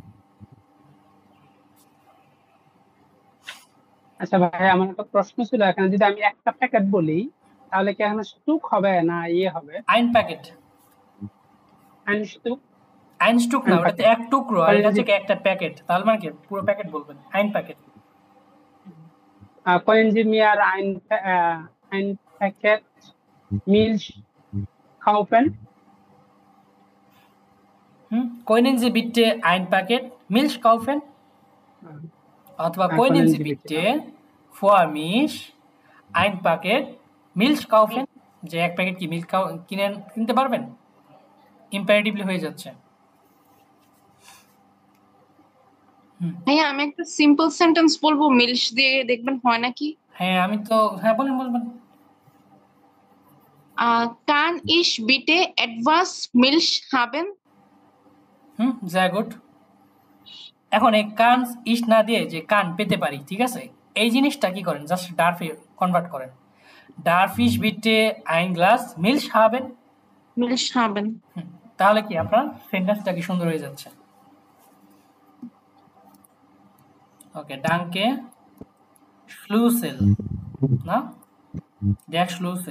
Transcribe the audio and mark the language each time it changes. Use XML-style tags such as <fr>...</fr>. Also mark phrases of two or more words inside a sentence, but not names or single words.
<bn>আচ্ছা ভাই, আমার একটা প্রশ্ন ছিল, এখানে যদি আমি একটা প্যাকেট বলি তাহলে কি এখানে স্টুক হবে না হবে?</bn> <de>ein Paket, ein Stück, ein Stück না, আইন</de> <bn>ওটাতে প্যাকেট। এক টুকরো, আর এটা হচ্ছে একটা প্যাকেট, তাহলে মানে কি পুরো প্যাকেট বলবেন,</bn> <de>ein Paket. Können Sie mir ein Paket Milch kaufen? Können Sie bitte ein Paket Milch kaufen?</de> <bn>অথবা</bn> <de>können Sie bitte für mich ein Paket Milch kaufen?</de> <bn>যে এক প্যাকেট কি মিল্ক কিনতে পারবেন, ইম্পারেটিভলি হয়ে যাচ্ছে। ভাইয়া আমি একটা সিম্পল সেন্টেন্স বলবো মিলস দিয়ে, দেখবেন হয় নাকি। হ্যাঁ আমি তো, হ্যাঁ বলেন বলবেন।</bn> <de>kann ich bitte etwas Milch haben? sehr gut।</de> <bn>এখন এই কান ইশ না দিয়ে যে কান পেতে পারি, ঠিক আছে, এই জিনিসটা কি করেন, জাস্ট ডারফে কনভার্ট করেন,</bn> <de>darf ich bitte ein Glas Milch haben, Milch haben.</de> <bn>তাহলে কি আপনার সেন্টেন্সটা কি সুন্দর হয়ে যাচ্ছে।</bn> <de>ওকে, danke Schlüssel, না, der Schlüssel।</de>